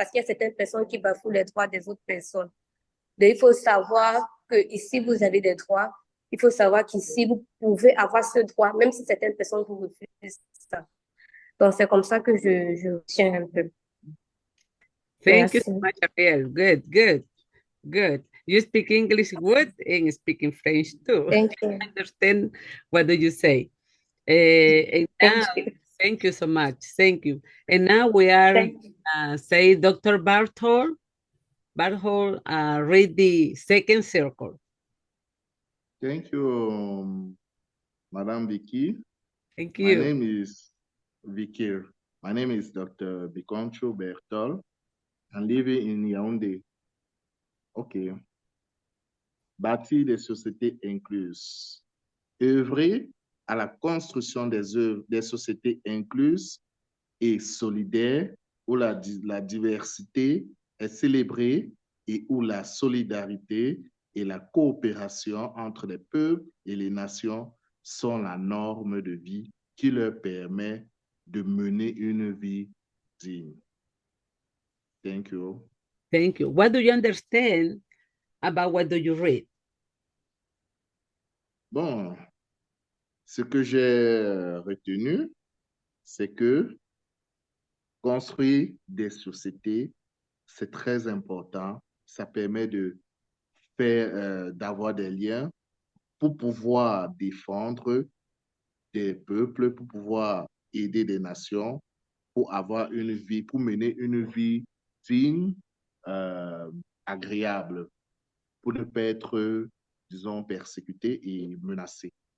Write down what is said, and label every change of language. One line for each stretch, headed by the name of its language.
French: Parce qu'il y a certaines personnes qui bafouent les droits des autres personnes. Donc, il faut savoir que ici, vous avez des droits. Il faut savoir qu'ici, vous pouvez avoir ce droit, même si certaines personnes vous refusent ça. Donc, c'est comme ça que je tiens un peu.
English: Thank you
French: Merci.
English: so much, Ariel. Good, good, good. You speak English good and speaking French too. Thank you. I understand what do you say. And now, Thank you. thank you so much. Thank you. And now we are Thank you. say Dr. Bartol. Bartol, read the second circle. Thank you, Madam Vicky. Thank My you. name is Vicky. My name is Dr. Biconcho Bertol. I'm living in Yaoundé. OK.
French: Bâtir des sociétés incluses. Œuvrer à la construction des sociétés incluses et solidaires où la diversité est célébrée et où la solidarité et la coopération entre les peuples et les nations sont la norme de vie qui leur permet de mener une vie digne.
English: Thank you. Thank you. What do you understand about what do you read?
French: Bon, ce que j'ai retenu, c'est que construire des sociétés, c'est très important. Ça permet de faire, d'avoir des liens pour pouvoir défendre des peuples, pour pouvoir aider des nations, pour avoir une vie, pour mener une vie digne, agréable, pour ne pas être, disons, persécuté et menacé.